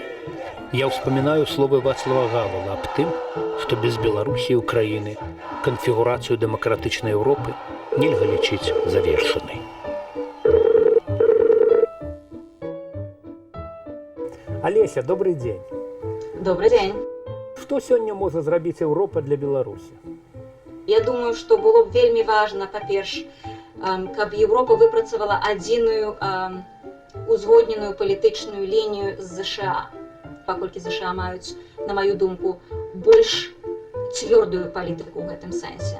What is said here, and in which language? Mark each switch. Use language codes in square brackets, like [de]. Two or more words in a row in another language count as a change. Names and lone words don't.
[be] Я ўспамінаю словы Вацлава Гавала аб тым, што без Беларусі і Украіны канфігурацыю дэмакратычнай Еўропы нельга лічыць завершанай. [ru] Олеся, добрый день. Добрый день. [be] Што сёння можа зрабіць Еўропа для Беларусі? Я думаю, што было б вельмі важна, па-перш, каб Еўропа выпрацавала адзіную узгодненую палітычную лінію з ЗША, паколькі ЗША маюць, на маю думку, больш цвёрдую палітыку ў гэтым сэнсе.